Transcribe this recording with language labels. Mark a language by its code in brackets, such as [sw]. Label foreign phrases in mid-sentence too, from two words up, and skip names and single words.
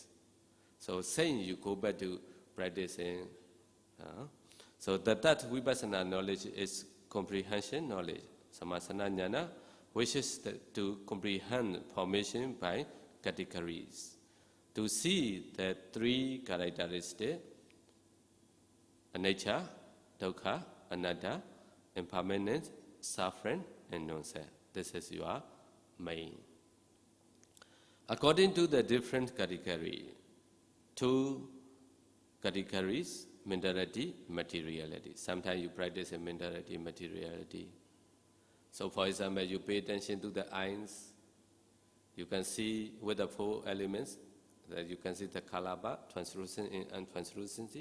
[en] So saying you go back to practicing, so the third Vipassana knowledge is comprehension knowledge, [pi] Samasana Jnana, [en] which is to comprehend formation by categories. To see the 3 characteristics, [pi] anicca, dukkha, anatta, [en] impermanence, suffering, and non-self. This is your main. According to the different category, 2 categories, mentality, materiality. Sometimes you practice in mentality, materiality. So for example, you pay attention to the eyes, you can see with the 4 elements, that you can see the kalaba, translucent and translucency.